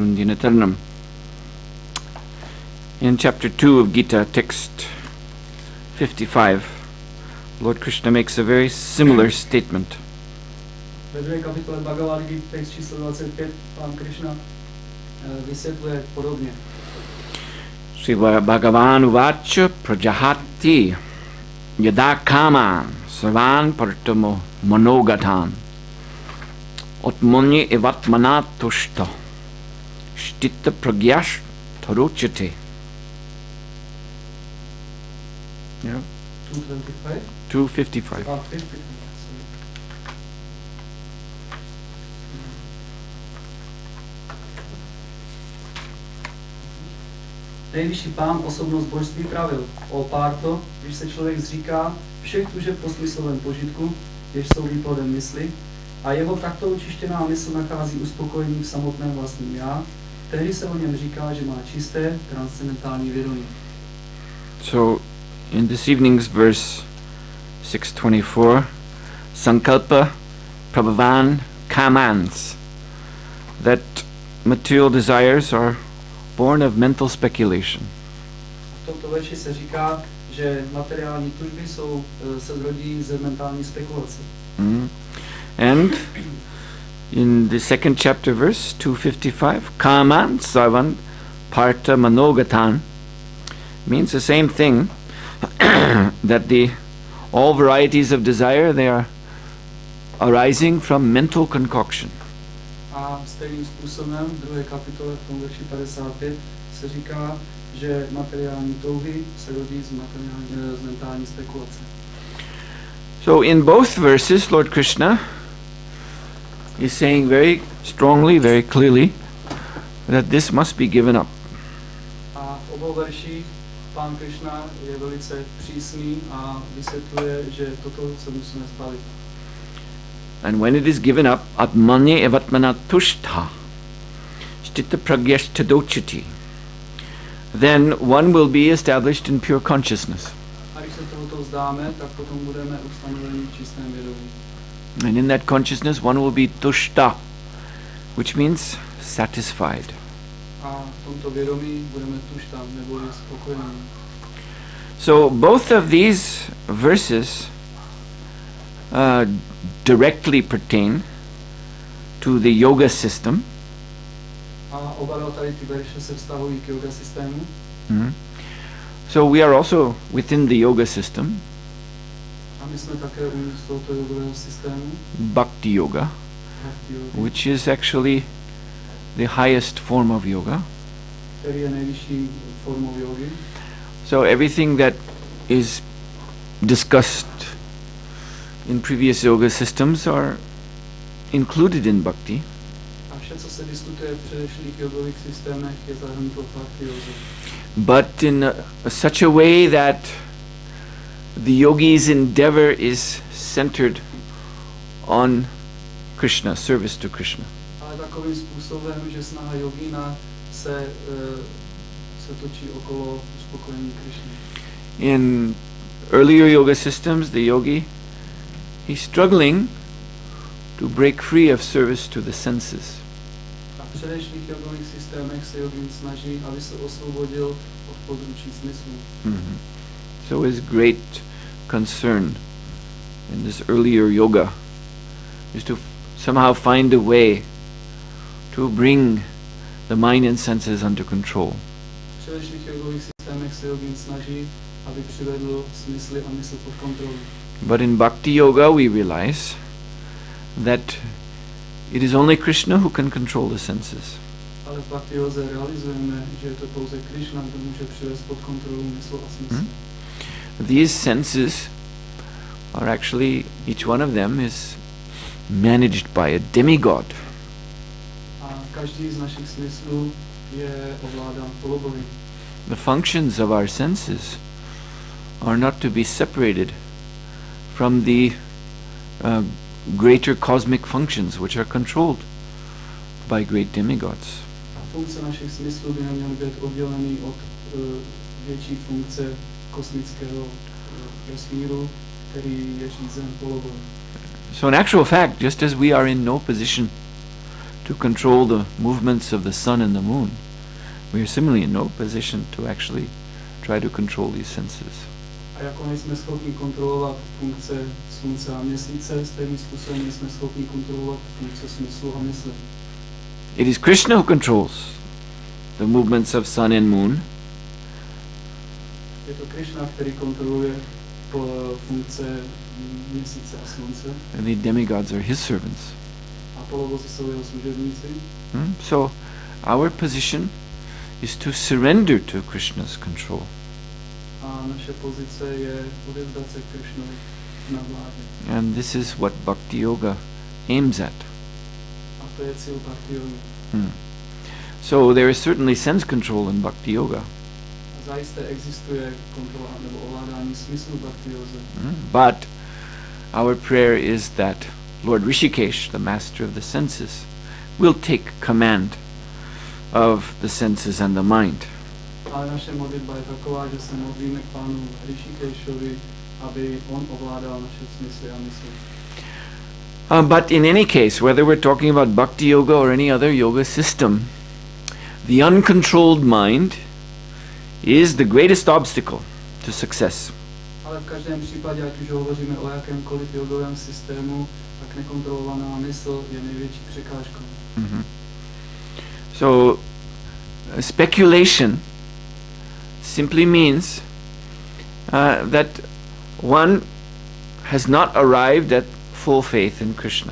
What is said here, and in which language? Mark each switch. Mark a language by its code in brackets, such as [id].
[en] In chapter 2 of Gita, text 55, Lord Krishna makes a very similar statement. [cs] Ve druhé kapitole Bhagavad-gita, text číslo 25, pán Krishna vysvětluje podobně. [sa] Sri Bhagavan uvacha prajahati yada kaman sarvan partamo manogatan atmanye evatmana tushta shtita pragyash tarochate. [en] Yeah. 225? 255. Ah, 55. [cs] Nejvyšší pán osobnost božství pravil: O Párto, když se člověk zříká všech tužeb po smyslovém požitku, jež jsou výplodem mysli, a jeho takto očištěná mysl nachází uspokojení v samotném vlastním já, tehdy se o něm říká, že má čisté, transcendentální vědomí. [en] So, in this evening's verse 624, [sa] Sankalpa Prabhavan Kamans, [en] that material desires are born of mental speculation. [cs] V tomto verši se říká, že materiální tužby se zrodí ze mentální spekulace. [en] And in the second chapter, verse 255, [sa] Kaman Savan Parta Manogatan [en] means the same thing, that all varieties of desire, they are arising from mental concoction. [cs] A stejným způsobem v druhé kapitole v tom verši 55 se říká, že materiální touhy se rodí z mentální spekulace. [en] So in both verses, Lord Krishna is saying very strongly, very clearly, that this must be given up. [cs] A v obou verších pán Krishna je velice přísný a vysvětluje, že toto se musíme zbavit. [en] And when it is given up, [sa] atmanye evatmana tushtha, sthita pragyashta dochati, [en] then one will be established in pure consciousness. [cs] A když se tohoto vzdáme, tak potom budeme ustanoveni v čistém vědomí. [en] And in that consciousness, one will be tushta, which means satisfied. [cs] A v tomto vědomí budeme tušta, nebo spokojení. [en] So both of these verses directly pertain to the yoga system. [cs] A oba tady ty verše se vztahují k yoga systému. [en] So we are also within the yoga system. [cs] A my jsme také uvnitř tohoto yogového systému. [en] Bhakti yoga, which is actually the highest form of yoga. [cs] Který je nejvyšší formou yogy. [en] So everything that is discussed in previous yoga systems are included in bhakti. [cs] A vše, co se diskutuje v předešlých yogových systémech, je zahrnuto v bhakti yoze. [en] But in such a way that the yogi's endeavor is centered on Krishna, service to Krishna. [cs] Ale takovým způsobem, že snaha jogína se točí okolo uspokojení Krishny. [en] In earlier yoga systems, the yogi, he's struggling to break free of service to the senses. [cs] A v předešlých jogových systémech se jogín snaží, aby se osvobodil od područí smyslu. [en] So his great concern in this earlier yoga is to somehow find a way to bring the mind and senses under control. [cs] V předešlých jogových systémech se jogin snaží, aby přivedl smysly a mysl pod kontrolu. [en] But in Bhakti Yoga we realize that it is only Krishna who can control the senses. [cs] Ale v Bhakti Yoze realizujeme, že je to pouze Krishna, kdo může přivést pod kontrolu mysl a smysl. [en] These senses are actually, each one of them is managed by a demigod. [cs] A každý z našich smyslů je ovládán polobohy. [en] The functions of our senses are not to be separated from the greater cosmic functions which are controlled by great demigods. [cs] Funkce našich smyslů by neměly být oddělený od větší funkce kosmického vesmíru, který je řízen polobohy. [en] So in actual fact, just as we are in no position to control the movements of the sun and the moon, we are similarly in no position to actually try to control these senses. [cs] A jako nejsme schopni kontrolovat funkce slunce a měsíce, stejným způsobem nejsme schopni kontrolovat funkce smyslu a mysli. [en] It is Krishna who controls the movements of sun and moon. [cs] Je to Krishna, který kontroluje funkce měsíce a slunce. [en] And the demigods are his servants. [cs] A polobozy jsou jeho služebníci. [en] So our position is to surrender to Krishna's control. [cs] A naše pozice je odevzdat se Krishnovi na vládě. [en] And this is what Bhakti Yoga aims at. [cs] A to je cíl Bhakti Yoga. [en] So there is certainly sense control in Bhakti Yoga. [cs] A zajisté existuje kontrola nebo ovládání smyslu Bhakti Yoze. [en] But our prayer is that Lord Rishikesh, the master of the senses, will take command of the senses and the mind. [cs] Ale naše modlitba je taková, že se modlíme k Pánu Rishikeshovi, aby on ovládal naše smysly a mysli. [en] But in any case, whether we're talking about Bhakti Yoga or any other yoga system, the uncontrolled mind is the greatest obstacle to success. [cs] Ale v každém případě, ať už hovoříme o jakémkoliv jogovém systému, tak nekontrolovaná mysl je největší překážkou. [en] So, speculation simply means that one has not arrived at full faith in Krishna.